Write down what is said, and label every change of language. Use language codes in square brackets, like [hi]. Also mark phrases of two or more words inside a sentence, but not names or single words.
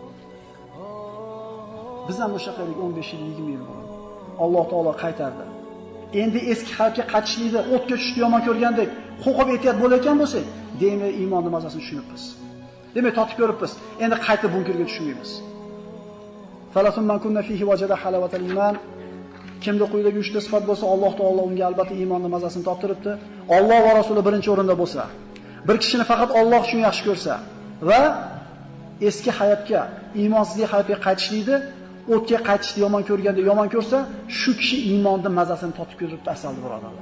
[uz] Biz ham o'sha qaylik 15 yil, 20 yil bo'ldi. Alloh taolo qaytardi. Endi eski hayotga qaytishlikni o'tga tushishni yomon ko'rgandek, qo'rqib ehtiyot bo'layotgan bo'lsak, demak iymonning mazasini tushunibmiz. Demak totib ko'ribmiz. Endi qaytib bunkerga tushmaymiz. [ar] ثلاث من كن فيه وجد حلاوة الإيمان. [uz] Kimda quyidagi 3 ta sifat bo'lsa, Alloh taolo unga albatta iymonning mazasini toptiribdi. Alloh va Rasuli birinchi o'rinda bo'lsa, bir kishini faqat Alloh uchun yaxshi ko'rsa va eski hayotga, iymonsizlik hayotga qaytishlikni, o'tga qaytishni yomon ko'rganda yomon ko'rsa, shu kishi iymonning mazasini totib ko'ribdi, asaldi birodarlar.